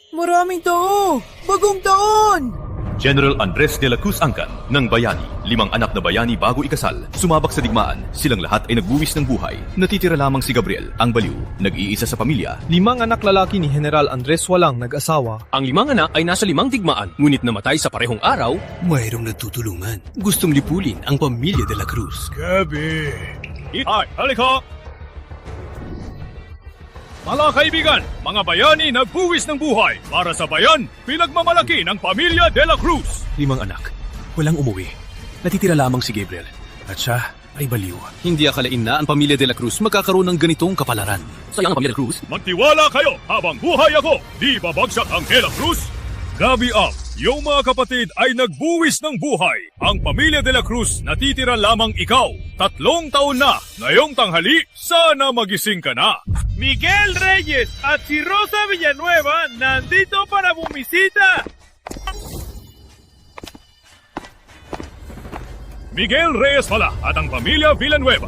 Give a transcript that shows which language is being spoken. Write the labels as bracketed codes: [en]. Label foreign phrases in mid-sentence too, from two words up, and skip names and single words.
[tl] Maraming tao! Bagong taon! General Andres de la Cruz Angkan ng Bayani, 5 anak na bayani bago ikasal, sumabak sa digmaan, silang lahat ay nagbuwis ng buhay. Natitira lamang si Gabriel, ang baliw, nag-iisa sa pamilya. 5 anak lalaki ni General Andres walang nag-asawa. Ang 5 anak ay nasa 5 digmaan, ngunit namatay sa parehong araw. Mayroong nagtutulungan. Gustong lipulin ang pamilya de la Cruz. Gabi! Ay, halika! Mga kaibigan, mga bayani nagbuwis ng buhay para sa bayan, pinagmamalaki ng pamilya de la Cruz. 5 anak, walang umuwi. Natitira lamang si Gabriel. At siya ay baliw. Hindi akalain na ang pamilya de la Cruz magkakaroon ng ganitong kapalaran. Sayang ang pamilya de la Cruz. Magtiwala kayo habang buhay ako, di babagsak ang de la Cruz. Gabi up, yung mga kapatid ay nagbuwis ng buhay. Ang pamilya de la Cruz natitira lamang ikaw. 3 taon na, ngayong tanghali, sana magising ka na. Miguel Reyes at si Rosa Villanueva nandito para bumisita. Miguel Reyes pala at ang pamilya Villanueva.